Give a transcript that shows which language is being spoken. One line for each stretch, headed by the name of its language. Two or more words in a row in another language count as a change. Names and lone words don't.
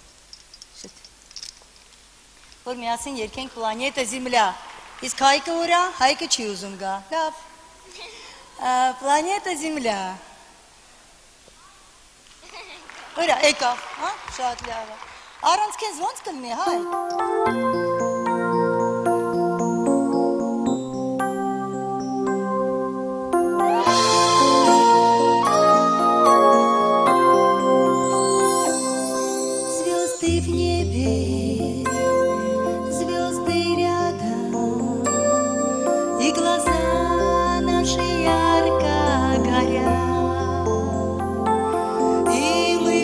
Armenian: որ միասին երգենք Պլանետա Զիմլյա, իսկ Հայկը ուր է, Հայկը չի ուզում գա, լավ, Պլանետա Զիմլյա, ուր է, եկավ, շատ լավ է, առանց քեզ ոնց կլինի, հայ,
Russian: Звезды в небе, звезды рядом, и глаза наши ярко горят, и